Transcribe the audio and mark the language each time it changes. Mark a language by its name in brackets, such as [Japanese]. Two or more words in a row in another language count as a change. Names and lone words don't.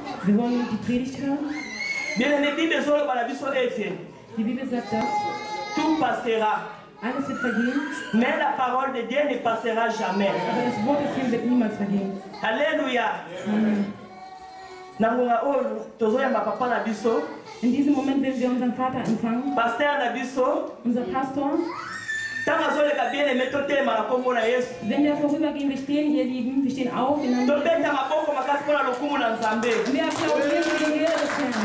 [German] Wir wollen die Predigt hören. Die Bibel sagt das. [French] Tout passera. [German] Alles wird vergehen. [French] Mais la parole de Dieu ne passera jamais. [German] Aber das Wort des Herrn wird niemals vergehen. Alléluia. Amen. In diesem Moment werden wir unseren Vater empfangen. Unser Pastor. Wenn wir vorübergehen, wir stehen, ihr Lieben, wir stehen auf. Wir applaudieren für die Ehre des Herrn.